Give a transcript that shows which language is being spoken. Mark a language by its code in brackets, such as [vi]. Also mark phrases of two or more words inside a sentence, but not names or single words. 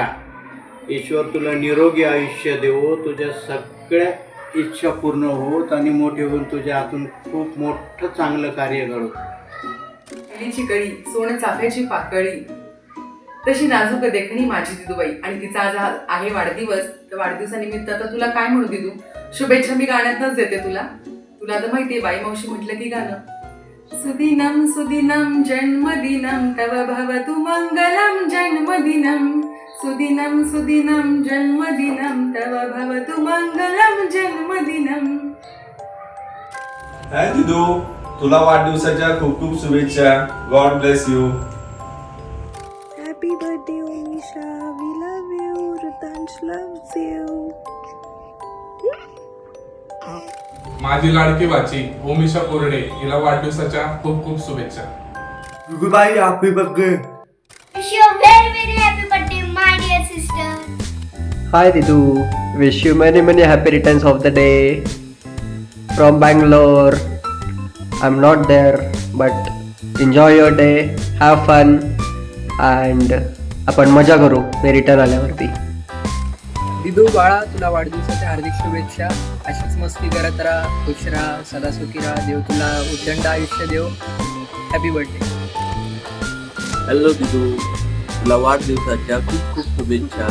[mr] ईश्वर तुला निरोगी आयुष्य देवो, तुझ्या सगळ्या इच्छा पूर्ण होत आणि मोठे होऊन तुझ्या हातून खूप मोठं चांगलं कार्य घडो. केळीची कळी, सोनं चाफ्याची पाकळी, तशी नाजूक देखणी माझी दिदूबाई. आणि तिचा आज आहे वाढदिवस. तर वाढदिवसानिमित्त आता तुला काय म्हणू दिदू, शुभेच्छा मी गाण्यातच देते तुला. तुला आता माहितीये बाई मावशी म्हटलं की गाणं. [sa] सुदिनम सुदिनम जन्मदिनम तव भवतु मंगलम जन्मदिनम. सुदिनम सुदिनम जन्मदिनम तव भवतु मंगलम जन्मदिनम. [mr] हाय दिदू, तुला वाढदिवसाच्या खूप खूप शुभेच्छा. [en] God bless you. Happy birthday, Omisha. We love you. Rutansh loves you. [mr] माझी लाडकी बाची ओमिशा कोरडे हिला वाढदिवसाच्या खूप खूप शुभेच्छा. दिदूबाई [en] happy birthday. Wish you a very very happy birthday, my dear sister. Hi Didu, wish you many many happy returns of the day from Bangalore. I'm not there but enjoy your day, have fun and [mr] आपण मजा करू मी रिटर्न आल्यावरती. दिदू बाळा तुला वाढदिवसाच्या हार्दिक शुभेच्छा. अशीच मस्ती करत राहा, खुश राहा, सदा सुखी राहा. देव तुला उदंड आयुष्य देव. [en] Happy birthday. [mr] हॅलो दिदू, तुला वाढदिवसाच्या खूप खूप शुभेच्छा.